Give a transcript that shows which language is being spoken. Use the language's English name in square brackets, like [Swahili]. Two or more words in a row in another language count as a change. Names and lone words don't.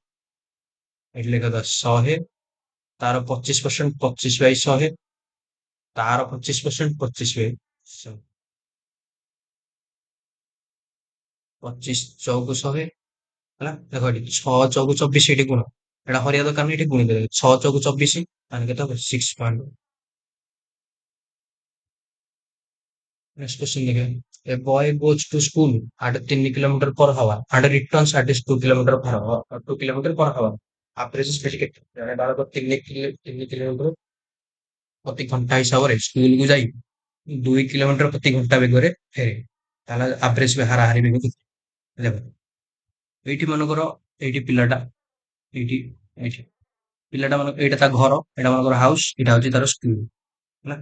[Odia] ଏଇଠି ଲେଖା ତ 100, ତାର 25% 25/100, ତାର 25% 25/100। 25 ଚଉକୁ 100 ହେଲା। ଦେଖ ଏଠି 6 ଚଉକୁ 24 ଏଠି ଗୁଣ। ଏଟା ହରିବା ଦରକାର ନାହିଁ, ଏଠି ଗୁଣି ଦେବେ। 6 ଚଉକୁ 24 ମାନେ କେତେ ହବ? 6 ପଏଣ୍ଟ। [English] Next question [Hindi] देखिए. [English] A boy goes to school at 3 किलोमीटर per hour and returns at 2 किलोमीटर per hour. 2 किलोमीटर per hour. Average speed କେତେ? [Odia] ଜଣେ ବାଳକ 3 କିଲୋମିଟର ପ୍ରତି ଘଣ୍ଟା ହିସାବରେ ସ୍କୁଲକୁ ଯାଇ 2 କିଲୋମିଟର ପ୍ରତି ଘଣ୍ଟା ବେଗରେ ଫେରେ। ତାହେଲେ ଆଭରେଜ ହାରାହାରି ବେଗ କେତେ? ଦେଖ ଏଇଠି ମନେକର, ଏଇଠି ପିଲାଟା, ଏଇଠି ଏଇଠି ପିଲାଟା ମାନେ ଏଇଟା ତା ଘର, ଏଇଟା ମନେକର ହାଉସ, ଏଇଟା ହଉଛି ତାର ସ୍କୁଲ ହେଲା।